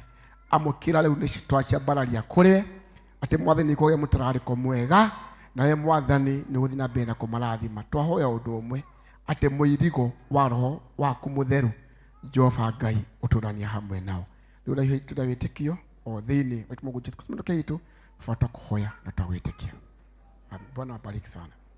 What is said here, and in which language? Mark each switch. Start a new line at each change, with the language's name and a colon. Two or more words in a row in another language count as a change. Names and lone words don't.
Kikuyu: Amũkĩra rĩu nĩ twaciambararia kũrĩ atĩ Mwathani nĩkũgĩa mũtararĩko mwega, nawe Mwathani nĩ gũthiĩ na mbere na kũmarathima. Twahoya ũndũ ũmwe atĩ mũirigo wa Roho waku Mũtheru Jehova Ngai ũtũrania hamwe nao. Tuna wĩtĩkio o thĩinĩ wa Mungu Yesu Kristo kaitu fata kuhoya na tawĩtĩkia.
Swahili: Bwana abariki sana.